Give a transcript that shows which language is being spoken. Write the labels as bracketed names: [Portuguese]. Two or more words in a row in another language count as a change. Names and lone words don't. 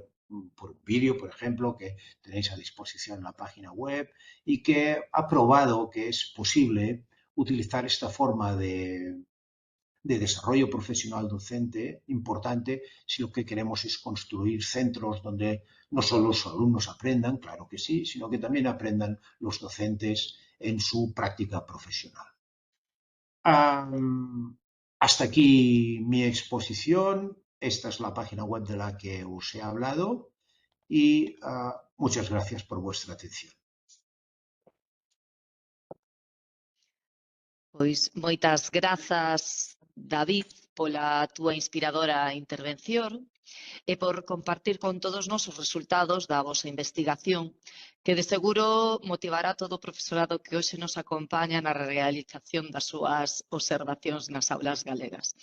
[Spanish] por un vídeo, por ejemplo, que tenéis a disposición en la página web y que ha probado que es posible utilizar esta forma de desarrollo profesional docente importante si lo que queremos es construir centros donde no solo los alumnos aprendan, claro que sí, sino que también aprendan los docentes en su práctica profesional. Hasta aquí mi exposición. Esta es la página web de la que os he hablado y muchas gracias por vuestra atención. [Galician] Pois moitas grazas, David, pola túa inspiradora intervención e por compartir con todos nós os resultados da vosa investigación, que de seguro motivará todo o profesorado que hoxe nos acompaña na realización das súas observacións nas aulas galegas.